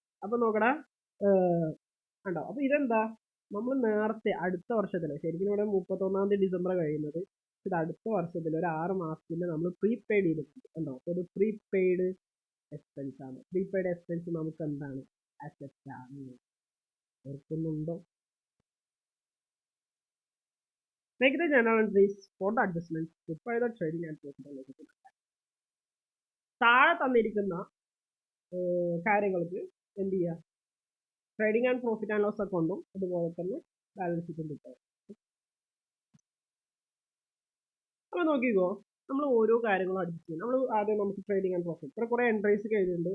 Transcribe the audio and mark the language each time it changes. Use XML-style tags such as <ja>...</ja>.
<ml>അപ്പൊ നോക്കടാ, ഉണ്ടോ. അപ്പൊ ഇതെന്താ, നമ്മൾ നേരത്തെ അടുത്ത വർഷത്തില് ശരിക്കും ഇവിടെ 31 December കഴിയുന്നത്, ഇത് അടുത്ത വർഷത്തിൽ ഒരു 6 മാസത്തിൽ നമ്മൾ പ്രീപെയ്ഡ് ചെയ്തിട്ടുണ്ട്. ഉണ്ടോ, അപ്പോൾ ഒരു പ്രീപെയ്ഡ് എക്സ്പെൻസ് ആണ്. പ്രീപെയ്ഡ് എക്സ്പെൻസ് നമുക്ക് എന്താണ്, അസറ്റ് ആണ്. ഓർക്കുന്നുണ്ടോ?</ml> <en>Make the journal entries for the adjustments put by the trading and profit and loss account.</en> <ml>താഴെ തന്നിരിക്കുന്ന കാര്യങ്ങൾക്ക് എന്ത് ചെയ്യുക, trading and profit and loss അക്കൗണ്ടും അതുപോലെ തന്നെ ബാലൻസ് ഷീറ്റും കിട്ടുക. അപ്പോൾ നോക്കിക്കോ, നമ്മൾ ഓരോ കാര്യങ്ങളും അഡ്ജസ്റ്റ് ചെയ്യും. നമ്മൾ ആദ്യം നമുക്ക് ട്രേഡിംഗ് ആൻഡ് പ്രോഫിറ്റ് ഇവിടെ കുറേ എൻട്രീസ് കഴിഞ്ഞിട്ടുണ്ട്.</ml>